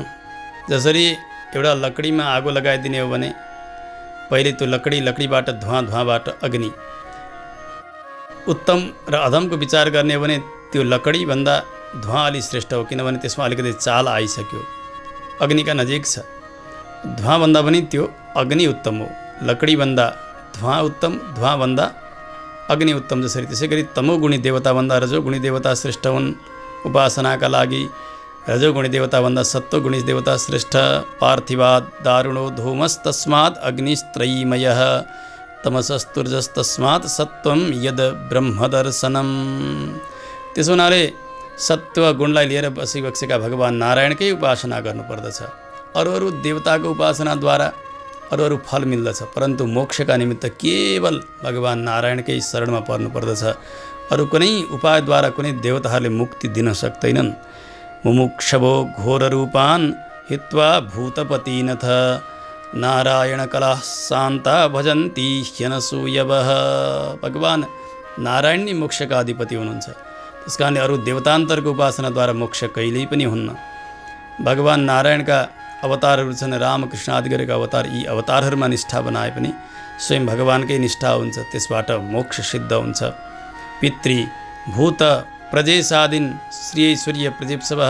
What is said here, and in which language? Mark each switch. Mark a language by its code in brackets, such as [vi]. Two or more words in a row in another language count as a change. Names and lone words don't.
[ne] हेर्नु, जसरी एउटा लकडीमा आगो लगाइदिने हो भने पहिले त्यो लकडीबाट धुवाँबाट अग्नि, उत्तम र अधमको विचार गर्ने हो भने त्यो लकडीभन्दा धुवाँ अलि श्रेष्ठ हो, किनभने त्यसमा अलिकति चाल आइसक्यो, अग्निका नजिक छ। धुवाँभन्दा पनि त्यो अग्नि उत्तम हो। लकडीभन्दा धुवाँ उत्तम, धुवाँभन्दा अग्नि उत्तम। जसरी त्यसै गरी तमोगुणी देवताभन्दा रजोगुणी देवता श्रेष्ठ हुन् उपासनाका लागि। रजोगुणी देवताभन्दा सत्वगुणी देवता श्रेष्ठ। [sa] पार्थिवाद दारुणो धूमस्तस्मात् अग्निस्त्रयीमयः तमसस्तुर्जस्तस्मात् सत्वं यद ब्रह्मदर्शनम। [ne] त्यसो हुनाले सत्व गुणलाई लिएर बसिबसेका भगवान् नारायणकै उपासना गर्नुपर्दछ। अरू देवताको उपासनाद्वारा अरू फल मिल्दछ, परन्तु मोक्षका निमित्त केवल भगवान् नारायणकै शरणमा पर्नुपर्दछ। अरू कुनै उपायद्वारा कुनै देवताहरूले मुक्ति दिन सक्दैनन्। [sa] मुमुक्षवो घोर रूपान् हित्वा भूतपतिनथ नारायण कला शान्ता भजन्ती ह्यनसूयवः। [ne] भगवान् नारायण नै मोक्षका अधिपति हुनुहुन्छ। त्यस कारणले अरू देवतान्तरको उपासनाद्वारा मोक्ष कहिल्यै पनि हुन्न। भगवान् नारायणका अवतारहरू छन्, रामकृष्ण आदि गरेका अवतार। यी अवतारहरूमा निष्ठा बनाए पनि स्वयं भगवानकै निष्ठा हुन्छ, त्यसबाट मोक्ष सिद्ध हुन्छ। [sa] पितृ भूत प्रजेशादीन श्री ऐश्वर्य प्रजेप्सवः।